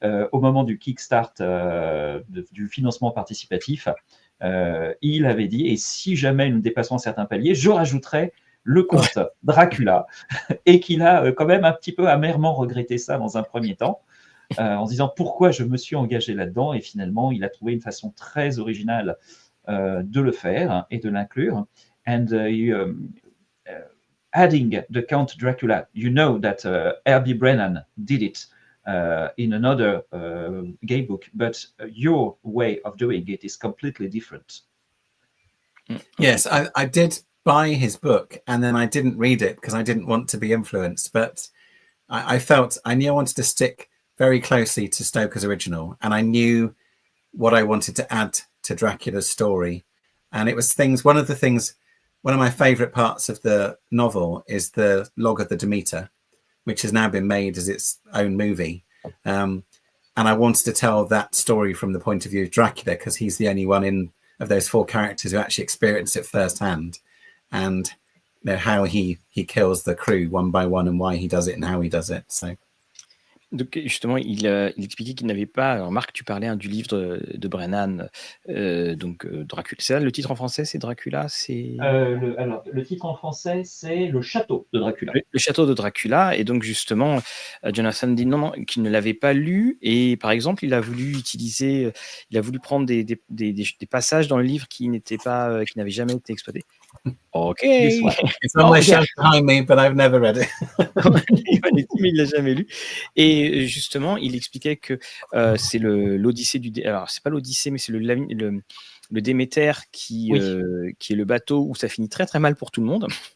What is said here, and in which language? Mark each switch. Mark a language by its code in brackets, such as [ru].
[fr] au moment du Kickstarter, du financement participatif, il avait dit, et si jamais nous dépassons un certain palier, je rajouterai le comte Dracula, et qu'il a quand même un petit peu amèrement regretté ça dans un premier temps, en se disant pourquoi je me suis engagé là-dedans, et finalement il a trouvé une façon très originale de le faire et de l'inclure. [en] And adding the Count Dracula, you know that R.B. Brennan did it in another game book, but your way of doing it is completely different. Yes, I did buy his book, and then I didn't read it because I didn't want to be influenced, but I knew I wanted to stick very closely to Stoker's original, and I knew what I wanted to add to Dracula's story. And it was one of my favorite parts of the novel is the Log of the Demeter, which has now been made as its own movie. And I wanted to tell that story from the point of view of Dracula, because he's the only one of those 4 characters who actually experienced it firsthand, and how he kills the crew one by one, and why he does it and how he does it. So. [fr] Donc justement, il expliquait qu'il n'avait pas. Alors Marc, tu parlais de de Brennan, donc Dracula. C'est ça, le titre en français, c'est Dracula, c'est. Alors le titre en français, c'est Le Château de Dracula. Le Château de Dracula, et donc justement, Jonathan dit non, qu'il ne l'avait pas lu, et par exemple, il a voulu prendre des passages dans le livre qui n'avaient jamais été exploités. Ok. [en] It's on my shelf behind me, but I've never read it. [fr] Mais il l'a jamais lu. Et justement, il expliquait que c'est l'Odyssée alors c'est pas l'Odyssée, mais c'est le Déméter qui est le bateau où ça finit très très mal pour tout le monde.